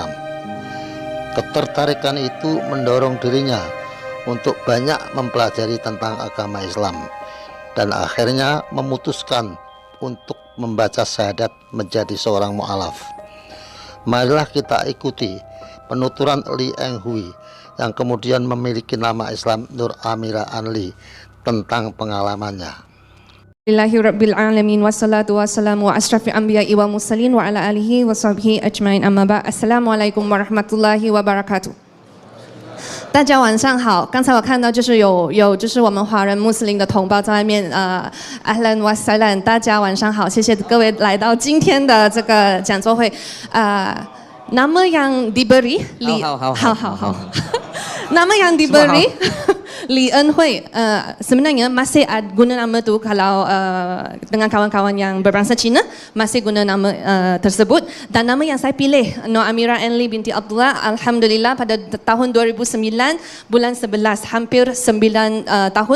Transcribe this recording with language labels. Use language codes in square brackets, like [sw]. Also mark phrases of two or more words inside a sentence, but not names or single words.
[ms] Ketertarikan itu mendorong dirinya untuk banyak mempelajari tentang agama Islam dan akhirnya memutuskan untuk membaca syahadat menjadi seorang mu'alaf. Marilah kita ikuti penuturan Lee Eng Hui yang kemudian memiliki nama Islam Nur Amira Anli tentang pengalamannya. [ar] الحمد لله رب العالمين والصلاة والسلام و أشرف الأنبياء والمرسلين وعلى آله وصحبه أجمعين أما بعد'. السلام عليكم ورحمة الله وبركاته. [zh] 大家晚上好，刚才我看到就是有就是我们华人穆斯林的同胞在外面 [ar] أهلا وسهلا, [zh] 大家晚上好，谢谢各位来到今天的这个讲座会。 [ms] nama yang diberi nama yang diberi Lee Eng Hui, sebenarnya masih guna nama tu kalau dengan kawan-kawan yang berbangsa Cina masih guna nama tersebut, dan nama yang saya pilih Nur Amira Anli binti Abdullah, alhamdulillah pada tahun 2009 bulan 11, hampir 9 tahun.